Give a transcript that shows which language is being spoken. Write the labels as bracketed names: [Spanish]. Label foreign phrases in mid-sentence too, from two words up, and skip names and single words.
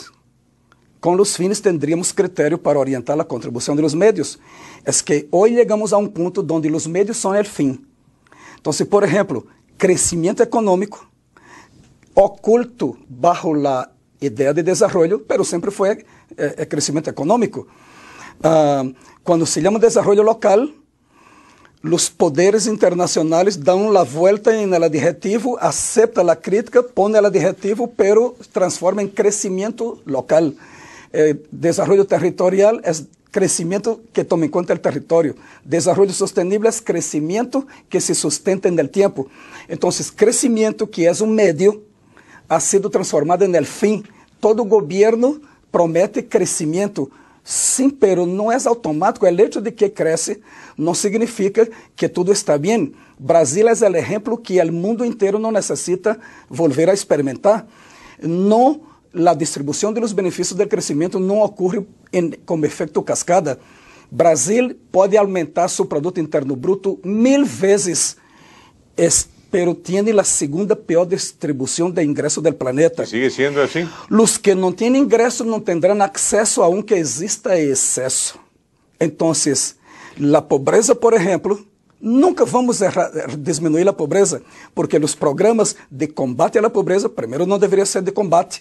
[Spanish] Con los fines tendríamos criterio para orientar la contribución de los medios. Es que hoy llegamos a un punto donde los medios son el fin. Entonces, por ejemplo, crecimiento económico oculto bajo la idea de desarrollo, pero siempre fue crecimiento económico. [Portuguese] Quando se chama desenvolvimento local, [Spanish] los poderes internacionales dan la vuelta en el adjetivo, acepta la crítica, pone el adjetivo, pero transforma en crecimiento local. Desarrollo territorial es crecimiento que tome en cuenta el territorio. Desarrollo sostenible es crecimiento que se sustenta en el tiempo. Entonces, crecimiento, que es un medio, ha sido transformado en el fin. Todo gobierno promete crecimiento. [Portuguese] Sim, pero não é automático. O hecho de que cresce não significa que tudo está bem. Brasil é o exemplo que o mundo inteiro não necessita [Spanish] volver a experimentar. [Portuguese] Não, a distribuição dos benefícios do crescimento não ocorre como efeito cascada. Brasil pode aumentar seu produto interno bruto 1000 vezes, [Spanish] pero tiene la segunda peor distribución de ingresos del planeta. ¿Sigue siendo así? Los que no tienen ingresos no tendrán acceso aunque exista exceso. Entonces, la pobreza, por ejemplo, nunca vamos a disminuir la pobreza, porque los programas de combate a la pobreza, primero no debería ser de combate.